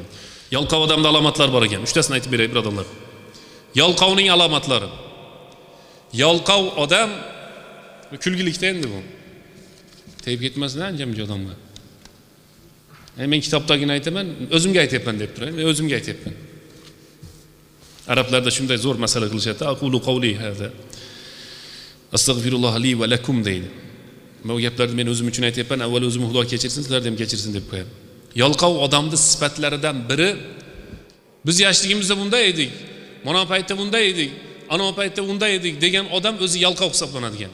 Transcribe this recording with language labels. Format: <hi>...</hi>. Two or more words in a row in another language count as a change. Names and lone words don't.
<uz>Yalqov odamda alomatlar bor ekan. 3tasini aytib beray, birodarlar. Yalqovning alomatlari. Yalqov odam kulgilikda endi bu. Tegib ketmasin anjamji odamga. Men kitobdagini aytaman, o'zimga aytayapman deb turayman. Men o'zimga aytayapman. Arablarda shunday zo'r masala qilishadi.</uz> <ar>أقول قولي هذا. أستغفر الله لي ولكم deydi.</ar> <uz>Men bu gaplarni men o'zim uchun aytayapman. Avval o'zim Xudo kechirsin, sizlar ham kechirsin deb qo'yaman. Yalqov odamning sifatlaridan biri, biz yoshligimizda bunday edik, mana paytda bunday edik, ana paytda bunday edik degan odam o'zi yalqov hisoblanadi ekan.</uz>